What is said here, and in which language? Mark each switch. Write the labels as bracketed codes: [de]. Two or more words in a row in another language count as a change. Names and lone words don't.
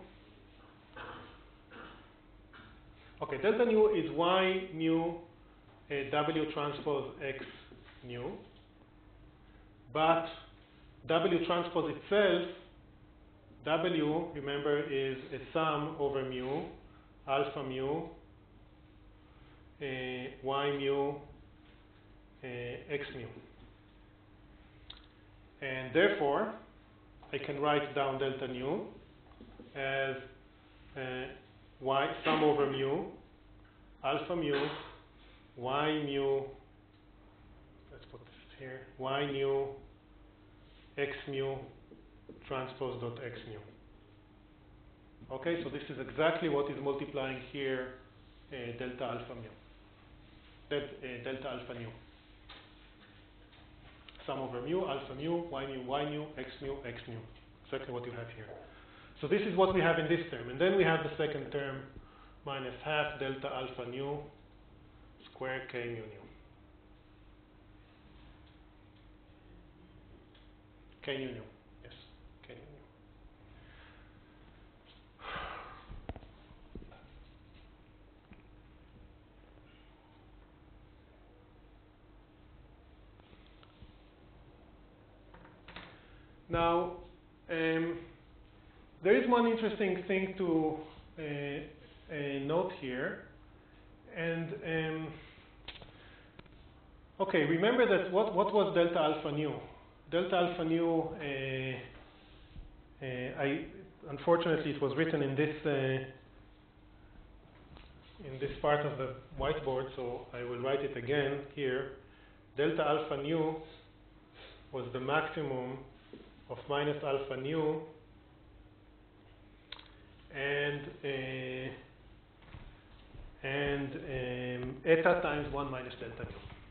[en] Okay, delta nu is y mu W transpose X mu, but W transpose itself, W, remember, is a sum over mu, alpha mu, y mu, x mu. And therefore, I can write down delta nu as y sum over mu, alpha mu, y mu, let's put this here, y mu, x mu, transpose dot x mu. Okay, so this is exactly what is multiplying here delta alpha mu, delta alpha nu. Sum over mu, alpha mu, y mu, x mu, x mu. Exactly what you have here. So this is what we have in this term. And then we have the second term, minus half delta alpha nu square k mu nu. K nu nu, yes, k nu nu. Now, there is one interesting thing to note here, and okay, remember that what was delta alpha nu? Delta alpha nu, unfortunately it was written in this part of the whiteboard, so I will write it again here. Delta alpha nu was the maximum of minus alpha nu and eta times 1 minus delta nu.